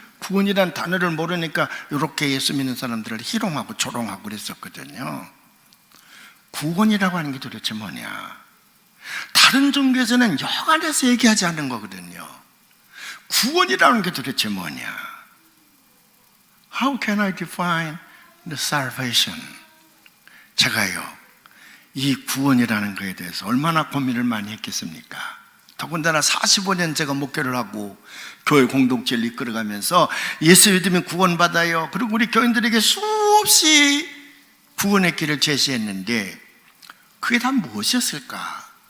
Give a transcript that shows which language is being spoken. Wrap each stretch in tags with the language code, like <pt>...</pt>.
<ko>구원이란 단어를 모르니까 이렇게 예수 믿는 사람들을 희롱하고 조롱하고 그랬었거든요. 구원이라고 하는 게 도대체 뭐냐? 다른 종교에서는 여간해서 얘기하지 않는 거거든요. 구원이라는 게 도대체 뭐냐?</ko> <en>How can I define the salvation?</en> <ko>제가요, 이 구원이라는 거에 대해서 얼마나 고민을 많이 했겠습니까? 더군다나 45년 제가 목회를 하고 교회 공동체를 이끌어가면서 예수 믿으면 구원받아요. 그리고 우리 교인들에게 수없이 구원의 길을 제시했는데 그게 다 무엇이었을까?</ko>